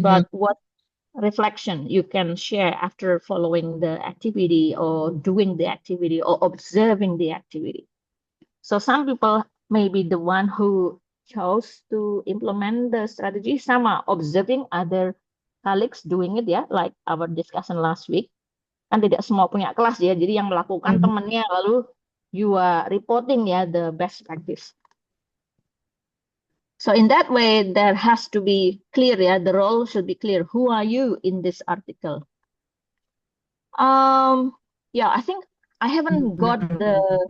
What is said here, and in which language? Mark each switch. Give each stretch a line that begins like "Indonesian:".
English: about what reflection you can share after following the activity or doing the activity or observing the activity. So some people may be the one who chose to implement the strategy. Some are observing other colleagues doing it, ya, like our discussion last week.
Indonesian: Kan tidak semua punya kelas ya, jadi yang melakukan Mhm. temannya, lalu
English: you are reporting ya the best practice. So in that way, there has to be clear, yeah, the role should be clear. Who are you in this article? Yeah, I think I haven't got the